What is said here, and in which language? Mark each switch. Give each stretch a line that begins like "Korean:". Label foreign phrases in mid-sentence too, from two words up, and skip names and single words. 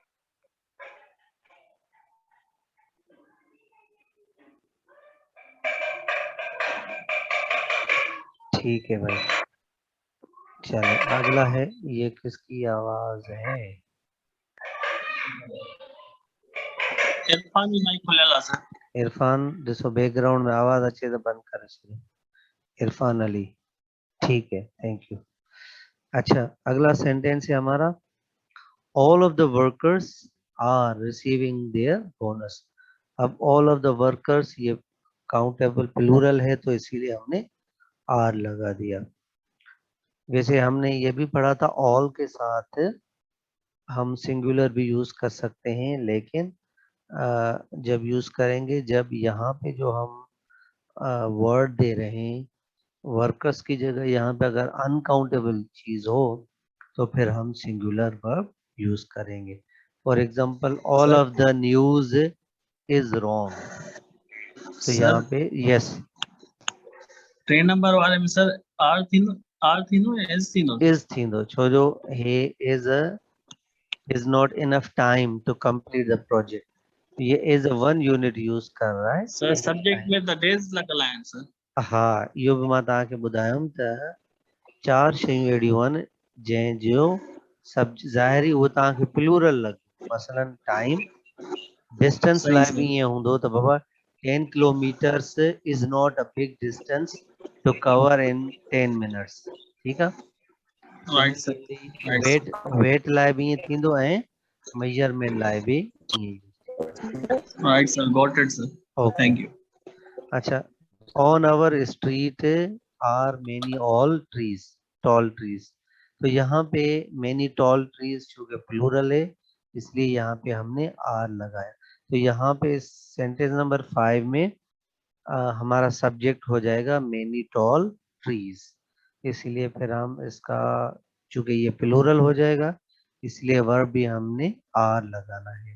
Hindi: ठीक है भाई, चलो अगला है, ये किसकी आवाज है, इरफान भी माइक खोलेला सर। इरफान, जिसको बैकग्राउंड में आवाज अच्छे से बंद कर, इरफान अली, ठीक है,
English: thank you.
Hindi: अच्छा, अगला सेंटेंस है हमारा,
English: All of the workers are receiving their bonus,
Hindi: अब
English: all of the workers
Hindi: ये
English: countable plural
Hindi: है, तो इसीलिए हमने आर लगा दिया। वैसे हमने ये भी पढ़ा था, ऑल के साथ हम सिंगुलर भी यूज कर सकते हैं, लेकिन जब यूज करेंगे जब यहाँ पे जो हम वर्ड दे रहे हैं वर्कर्स की जगह, यहाँ पे अगर अनकाउंटेबल चीज हो तो फिर हम
English: singular verb
Hindi: यूज करेंगे।
English: For example, all of the news is wrong,
Hindi: तो यहाँ
English: सर पे यस, train number
Sindhi: वाले में सर आर थीनो या एस थीनो? इज थींदो, छो जो हे
English: is not enough time to complete the project,
Hindi: ये इज 1 यूनिट यूज कर रहा है
English: सर enough सब्जेक्ट time।
Sindhi: में
English: the days
Sindhi: लगल आहिनि सर। हाँ, इहो बि मां तव्हांखे ॿुधायुमि त 4 शयूं अहिड़ियूं आहिनि जंहिंजो सब ज़ाहिरी उहो तव्हांखे प्लूरल लॻे, मसलन टाइम, डिस्टेंस
Hindi: सही
Sindhi: लाइ बि
English: सर।
Sindhi: ईअं हूंदो त बाबा
English: 10 kilometers is not a big distance to cover in 10 minutes,
Sindhi: ठीकु आहे।
English: Right sir.
Sindhi: सिमिलरली वेट लाइ बि ईअं थींदो ऐं मेजरमेंट लाइ बि ईअं।
English: Right sir, got it sir, ओके, thank you.
Hindi: अच्छा,
English: On our street are many all trees, tall trees,
Hindi: तो यहाँ पे
English: many tall trees
Hindi: चूंकि प्लूरल है इसलिए यहाँ पे हमने आर लगाया, तो यहाँ पे
English: sentence number
Hindi: 5 में हमारा सब्जेक्ट हो जाएगा
English: many tall trees,
Hindi: इसलिए फिर हम इसका चूंकि ये प्लूरल हो जाएगा इसलिए वर्ब भी हमने आर लगाना है।